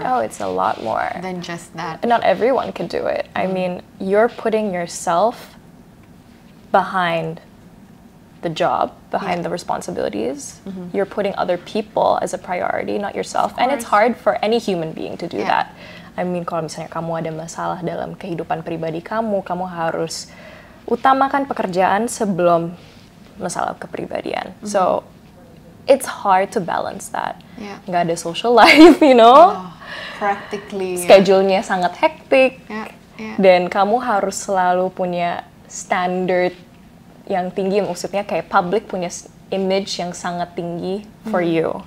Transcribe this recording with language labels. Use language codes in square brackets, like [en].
[en] Oh, it's a lot more than just that. Not everyone can do it. I mean, you're putting yourself behind the job, behind the responsibilities. You're putting other people as a priority, not yourself. And it's hard for any human being to do that. [id] I mean, kalau misalnya kamu ada masalah dalam kehidupan pribadi kamu harus utamakan pekerjaan sebelum masalah kepribadian. [en] So it's hard to balance that. [id] Nggak ada social life, [en] you know. Practically. [id] Schedule-nya sangat hektik. Dan kamu harus selalu punya standard yang tinggi, maksudnya kayak public punya image yang sangat tinggi [en] for you.